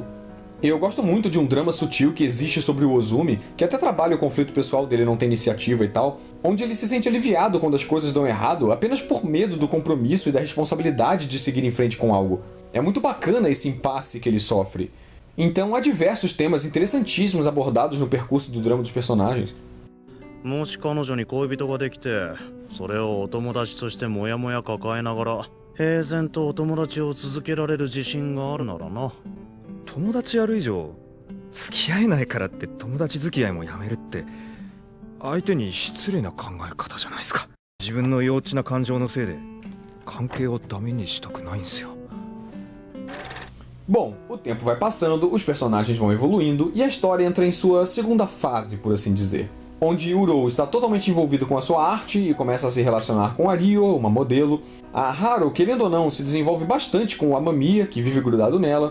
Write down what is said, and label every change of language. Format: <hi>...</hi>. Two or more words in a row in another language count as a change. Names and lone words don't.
<pt>Eu gosto muito de um drama sutil que existe sobre o Ozumi, que até trabalha o conflito pessoal dele não ter iniciativa e tal, onde ele se sente aliviado quando as coisas dão errado apenas por medo do compromisso e da responsabilidade de seguir em frente com algo. É muito bacana esse impasse que ele sofre. Então há diversos temas interessantíssimos abordados no percurso do drama dos personagens.</pt> <ja>もし彼女に恋人ができて、それをお友達としてもやもや抱えながら平然とお友達を続けられる自信があるならな。友達やる以上付き合えないからって友達付き合いもやめるって相手に失礼な考え方じゃないですか。自分の幼稚な感情のせいで関係をダメにしたくないんですよ。</ja> <pt>Bom, o tempo vai passando, os personagens vão evoluindo e a história entra em sua segunda fase, por assim dizer. Onde Uro está totalmente envolvido com a sua arte e começa a se relacionar com a Ryo, uma modelo. A Haru, querendo ou não, se desenvolve bastante com o Amamiya, que vive grudado nela.</pt>